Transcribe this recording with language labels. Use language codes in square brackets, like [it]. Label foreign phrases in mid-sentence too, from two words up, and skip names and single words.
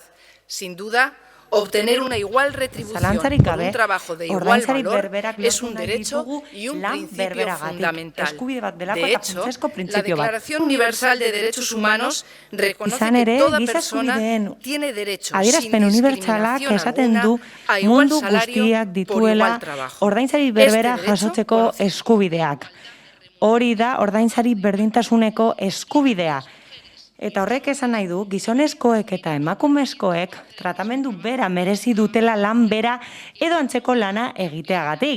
[es] Sin duda, obtener una igual retribución por un trabajo de igual valor es un derecho y un principio fundamental. De hecho, la Declaración Universal de Derechos Humanos reconoce que toda persona tiene derecho sin discriminación alguna a igual salario por igual trabajo. [eu] Ordainsari berbera jasotzeko eskubideak. Hori da ordainsari berdintasuneko eskubidea. Eta horrek esan nahi du, gizonezkoek eta emakumezkoek tratamendu bera merezi dutela lan bera edo antzeko lana egiteagatik.